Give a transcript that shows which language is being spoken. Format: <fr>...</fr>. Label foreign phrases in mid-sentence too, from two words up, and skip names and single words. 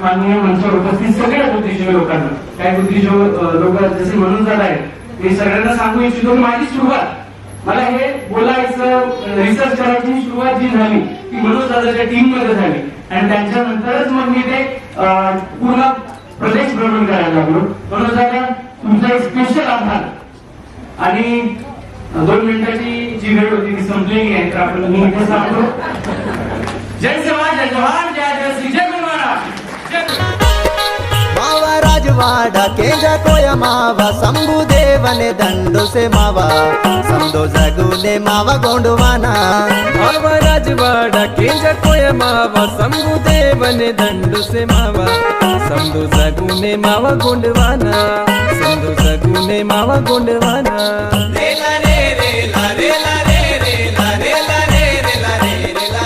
<mr>माननीय मंचावर उपस्थित सगळ्या बुद्धिजीवी लोकांना, काय बुद्धिजीवी लोक जसे म्हणून जात आहेत मी सगळ्यांना सांगू इच्छितो की माझी सुरुवात मला हे बोलायचं रिसर्च करायची सुरुवात जी झाली ती मनोज दादाच्या टीम मध्ये झाली आणि त्यांच्यानंतरच मग मी ते पूर्ण प्रदेश भ्रमण करायला लागलो. मनोज दादा तुमचा एक स्पेशल आभार. आणि 2 मिनिटाची जी वेळ होती ती संपलेली आहे तर आपण मी इथे सांगतो जय जवान जय जवान जय जय श्री जय महाराज.</mr> <gon>मावा राजवाड़ा केजा कोया मावा शंभुदेवने दंडो से मावा समदो जगुने मावा गोंडवाना मावा राजवाड़ा केजा कोया मावा शंभुदेवने दंडो से मावा समदो जगुने मावा गोंडवाना समदो जगुने मावा गोंडवाना रेला रे रेला रेला रे रेला रेला रे रेला रे रेला</gon>